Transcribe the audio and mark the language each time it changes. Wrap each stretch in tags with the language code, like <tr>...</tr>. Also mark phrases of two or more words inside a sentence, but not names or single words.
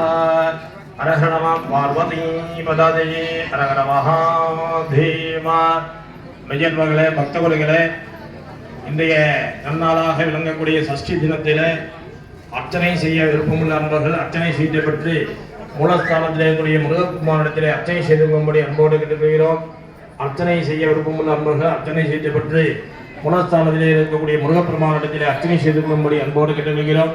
<sa>हर हर नमः पार्वती पदये हर हर महादेव</sa> <ta>மெய்யன்பர்களே பக்தகுலங்களே இன்றைய நன்னாளாக விளங்கக்கூடிய சஷ்டி தினத்திலே அர்ச்சனை செய்ய விருப்பமுள்ள அன்பர்கள் அர்ச்சனை செய்ய பற்றி மூலஸ்தானத்திலே கூடிய முருகப்பெருமானிடத்திலே அர்ச்சனை செய்து கொள்ளும்படி அன்போடு கேட்டுக்கொள்கிறோம். அர்ச்சனை செய்ய விருப்பமுள்ள அன்பர்கள் அர்ச்சனை செய்ய பற்றி மூலஸ்தானத்திலே இருக்கக்கூடிய முருகப்பெருமானிடத்திலே அர்ச்சனை செய்து கொள்ளும்படி அன்போடு கேட்டுக்கொள்கிறோம்.</ta>